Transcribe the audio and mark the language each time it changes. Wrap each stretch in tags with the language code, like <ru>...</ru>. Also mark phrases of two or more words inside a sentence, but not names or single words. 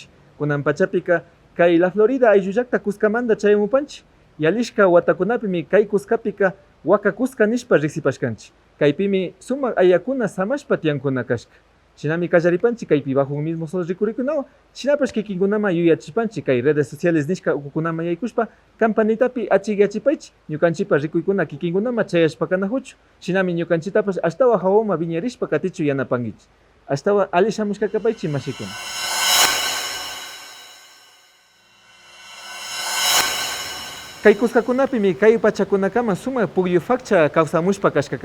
<qu>Kunan pachapika kay La Florida ayllulakta kuskamanta chayamupanchi. Yalishka watakunapimi kay kuskapika waka kuska nishpa riksipashkanchi. Kaypimi suma ayakuna samashpa tiyankuna kashka. Shinami kallaripanchi kaypi bajo un mismo sol rikurikunawan. Shinapash kikinkunama yuyachipanchi kay</qu> <es>redes sociales</es> <qu>nishka ukukunama yaykushpa campanitapi achigyachipaychi ñukanchipa rikuykuna kikinkunama chayashpa kanajuchu. Shinami ñukanchitapash ashtawa hawama viñarishpa katichu yanapankichi. Ashtawa ali shamushkakapaychi mashikuna. Kay kuskakunapimi kay pachakunakama suma pugyu fakcha kawsamushpa kashkakan.</qu>